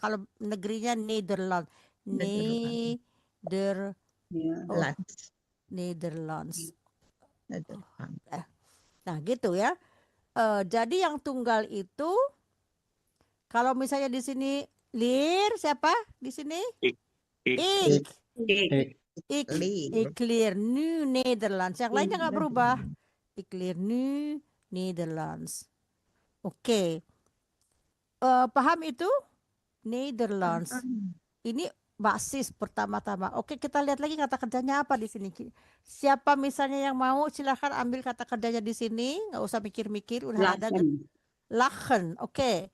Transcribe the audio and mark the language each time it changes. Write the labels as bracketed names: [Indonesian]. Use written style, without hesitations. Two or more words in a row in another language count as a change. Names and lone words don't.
[Indonesian] Kalau negerinya Nederland. Nederlands. Nah, gitu ya. Jadi yang tunggal itu kalau misalnya di sini lir siapa di sini? [Dutch] Ik. Ik leer nu Nederlands. [Indonesian] Yang lainnya nggak berubah. [Dutch] Ik leer nu Nederlands. [Indonesian] Oke. Paham itu? Nederlands. Ini basis pertama-tama. Oke, kita lihat lagi kata kerjanya apa di sini. Siapa misalnya yang mau silahkan ambil kata kerjanya di sini. Nggak usah mikir-mikir. Udah ada. Lachen. Oke.